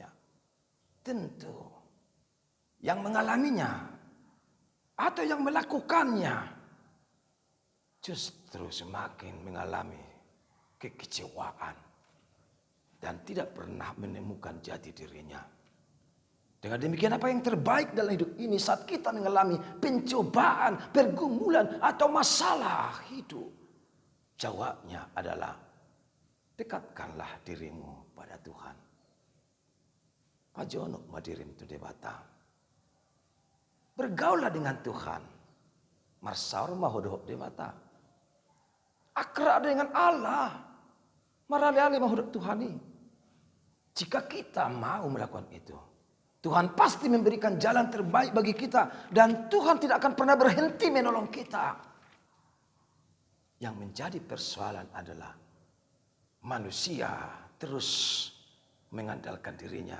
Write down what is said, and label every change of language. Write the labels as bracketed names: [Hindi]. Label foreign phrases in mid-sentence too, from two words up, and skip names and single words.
[Indonesian] Tentu yang mengalaminya atau yang melakukannya justru semakin mengalami kekecewaan dan tidak pernah menemukan jati dirinya. Dengan demikian, apa yang terbaik dalam hidup ini saat kita mengalami pencobaan, pergumulan atau masalah hidup? Jawabnya adalah dekatkanlah dirimu pada Tuhan. [Batak Toba] Pajonok madirim tu debata. [Indonesian] Bergaulah dengan Tuhan. [Batak Toba] Marsaur mahodok debata. [Indonesian] Akrab dengan Allah. [Batak Toba] Marali-ali mahodok Tuhani. [Indonesian] Jika kita mau melakukan itu, Tuhan pasti memberikan jalan terbaik bagi kita. Dan Tuhan tidak akan pernah berhenti menolong kita. Yang menjadi persoalan adalah manusia terus mengandalkan dirinya.